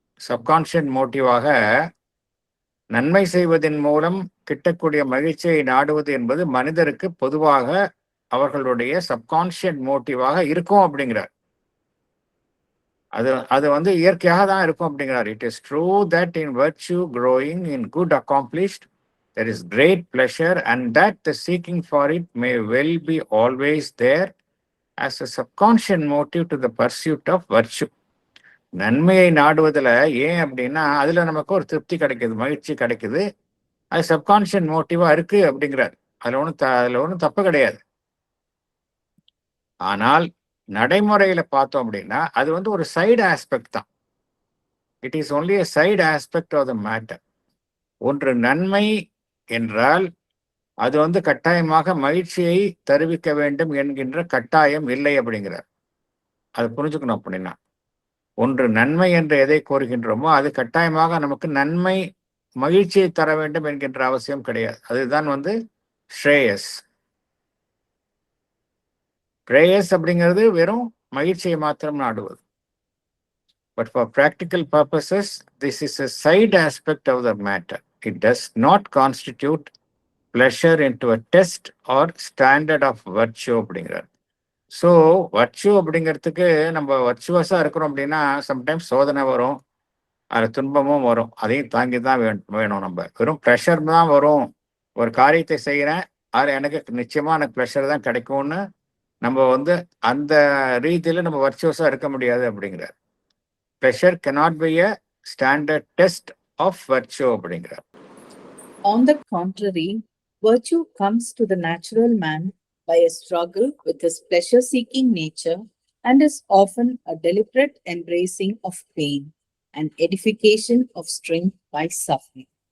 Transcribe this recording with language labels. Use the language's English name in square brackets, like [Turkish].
[Tamil] Subconscious மோட்டிவாக நன்மை செய்வதன் மூலம் கிட்டக்கூடிய மகிழ்ச்சியை நாடுவது என்பது மனிதருக்கு பொதுவாக அவர்களுடைய சப்கான்ஷியஸ் மோட்டிவாக இருக்கும் அப்படிங்கிறார். அது வந்து இயற்கையாக தான் இருக்கும் அப்படிங்கிறார். [English] It is true that in virtue growing, in good accomplished, there is great pleasure, and that the seeking for it may well be always there as a subconscious motive to the pursuit of virtue. [Tamil] நன்மையை நாடுவதில் ஏன் அப்படின்னா அதுல நமக்கு ஒரு திருப்தி கிடைக்குது, மகிழ்ச்சி கிடைக்குது, அது சப்கான்ஷியஸ் மோட்டிவா இருக்கு அப்படிங்கிறார். அதுல ஒன்றும் தப்பு கிடையாது. ஆனால் நடைமுறையில பார்த்தோம் அப்படின்னா அது வந்து ஒரு சைடு ஆஸ்பெக்ட் தான். [English] It is only a side aspect of the matter. [Tamil] ஒன்று நன்மை என்றால் அது வந்து கட்டாயமாக மகிழ்ச்சியை தருவிக்க வேண்டும் என்கின்ற கட்டாயம் இல்லை அப்படிங்கிறார். அது புரிஞ்சுக்கணும். அப்படின்னா ஒன்று நன்மை என்று எதை கோருகின்றோமோ அது கட்டாயமாக நமக்கு நன்மை மகிழ்ச்சியை தர வேண்டும் என்கின்ற அவசியம் கிடையாது. அதுதான் வந்து ஸ்ரேயஸ். பிரேயஸ் அப்படிங்கிறது வெறும் மகிழ்ச்சியை மாத்திரம் நாடுவது. [English] But for practical purposes, this is a side aspect of the matter. It does not constitute pleasure into a test or standard of virtue [Tamil] அப்படிங்கிறார். ஸோ வர்ச்சு அப்படிங்கிறதுக்கு நம்ம வர்ச்சுவஸா இருக்கிறோம் அப்படின்னா சம்டைம்ஸ் சோதனை வரும், அது துன்பமும் வரும். அதையும் தாங்கி தான் வேணும். நம்ம வெறும் ப்ரெஷர் தான் வரும். ஒரு காரியத்தை செய்கிறேன், அதில் எனக்கு நிச்சயமா எனக்கு ப்ரெஷர் தான் கிடைக்கும்னு நம்ம வந்து அந்த ரீதியில நம்ம வர்ச்சுவஸா இருக்க முடியாது அப்படிங்கிறார். [English] pleasure cannot be a standard test of virtue [Tamil] அப்படிங்கிறார். [English] On the contrary, virtue comes to the natural man by a struggle with his pleasure-seeking nature and is often a deliberate embracing of pain and edification of strength by suffering.